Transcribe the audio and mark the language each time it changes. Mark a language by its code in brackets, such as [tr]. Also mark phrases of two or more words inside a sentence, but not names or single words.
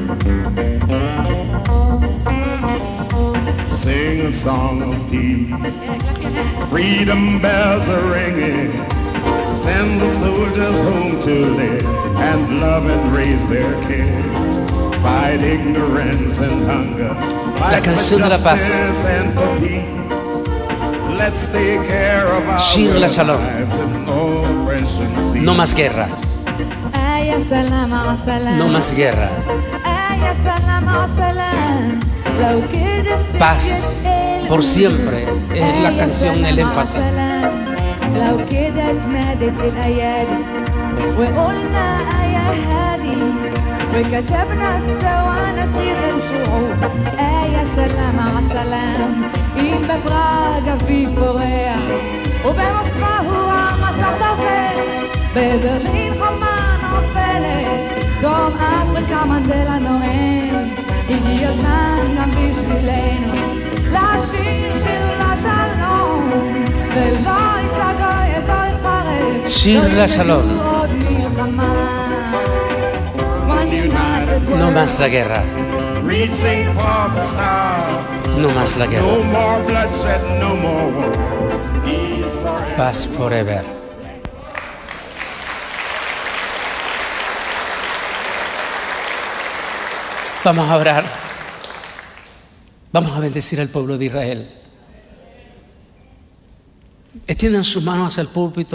[en] Sing a song of peace. Freedom bells are ringing. Send the soldiers home to live and love and raise their kids. Fight ignorance and hunger. [es] La canción de la paz. [en] And for peace. Let's take care of our [he] שיר לשלום. [en] lives and oppression cease. [es] No más guerra, [ar] يا سلام على سلام [es] no más guerra. [ar] يا سلام على سلام لو كده [es] Paz por siempre es la canción, el énfasis. [ar] لو كده اتنادت الايادي وقلنا يا هادي وكتبنا سوا نسير الشعوب يا سلام على سلام [he] אם בפראג אביב פורח ובמוסקבה הוא המסך דופק בברלין חומה נופלת דרום אפריקה מנדלה נואם הגיע הזמן גם בשבילנו לשיר שיר לשלום ולא ייסגר ידו יפרק שיר לשלום. עוד מלחמה [en] One united [es] No [en] world. [es] más la guerra, [en] Reaching for the stars. [es] no más la [en] No [es] guerra. [en] more bloodshed, no more wars. Peace forever. [es] Paz forever. Vamos a orar. Vamos a bendecir al pueblo de Israel. Extiendan sus manos hacia el púlpito.